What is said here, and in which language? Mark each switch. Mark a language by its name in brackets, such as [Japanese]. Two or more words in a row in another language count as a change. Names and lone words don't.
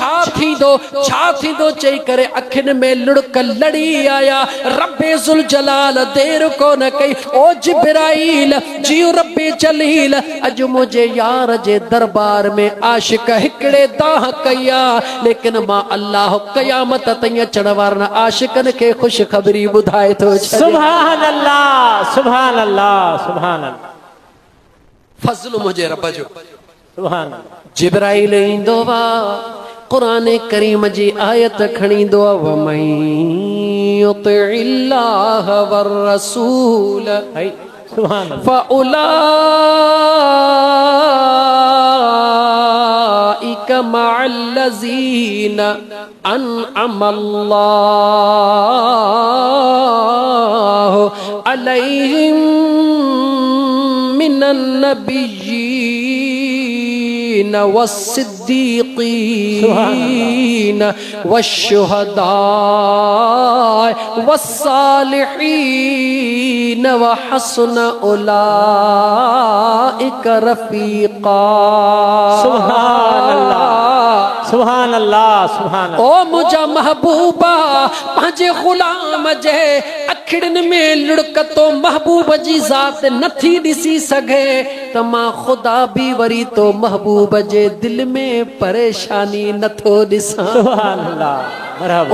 [Sindhi] छा थींदो चई करे अखियुनि में लुड़क लड़ी आया रब्बे ज़ुल जलाल देर कोन कई ओ जिब्राईल जियो रब्बे जलील अॼु मुंहिंजे यार जे दरबार में आशिक हिकिड़े दाह कया लेकिन मां अल्लाह क़यामत ताईं अचण वारनि आशिकनि खे ख़ुशख़बरी ॿुधाए थो [Arabic] سبحان الله سبحان الله سبحان الله [Sindhi] फज़ल मुंहिंजे रब जो [Arabic] سبحان الله [Sindhi] जिब्राईल ईंदो वा क़ुरान करीम जी आयत खणींदो आहे [Arabic] ومن يطع الله والرسول سبحان الله فأولئك مع الذين أنعم الله عليهم من النبيين والصديقين والشهداء والصالحين وحسن أولئك رفيقا سبحان الله سبحان الله سبحان [Sindhi] ओ मुंहिंजा महबूबा पंहिंजे ग़ुलाम जे अखिड़ियुनि में लुड़क तो महबूब जी ज़ात नथी ॾिसी सघे त मां ख़ुदा बि वरी तो महबूब जे दिल में परेशानी नथो ॾिसां। [Arabic] سبحان الله مرحبا.